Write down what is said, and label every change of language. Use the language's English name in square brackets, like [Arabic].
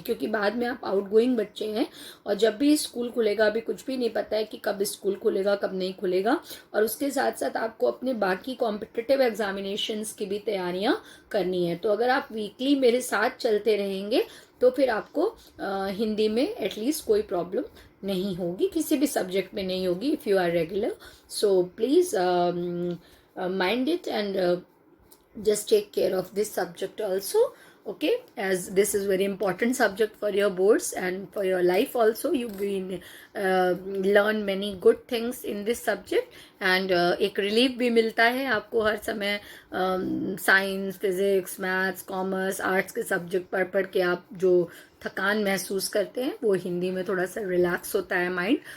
[Hindi] क्योंकि बाद में आप आउटगोइंग बच्चे हैं और जब भी स्कूल खुलेगा, अभी कुछ भी नहीं पता है कि कब स्कूल खुलेगा कब नहीं खुलेगा, और उसके साथ साथ आपको अपने बाकी कॉम्पिटिटिव एग्जामिनेशंस की भी तैयारियाँ करनी है। तो अगर आप वीकली मेरे साथ चलते रहेंगे तो फिर आपको हिंदी में एटलीस्ट कोई प्रॉब्लम नहीं होगी, किसी भी सब्जेक्ट में नहीं होगी, [English] If you are regular. So please mind it, and just take care of this subject also. Okay, as this is very important subject for your boards and for your life also. You will learn many good things in this subject, and [Hindi] एक relief भी मिलता है आपको हर समय science, physics, maths, commerce, arts के subject पढ़ पढ़ के आप जो थकान महसूस करते हैं वो हिंदी में थोड़ा सा रिलैक्स होता है माइंड।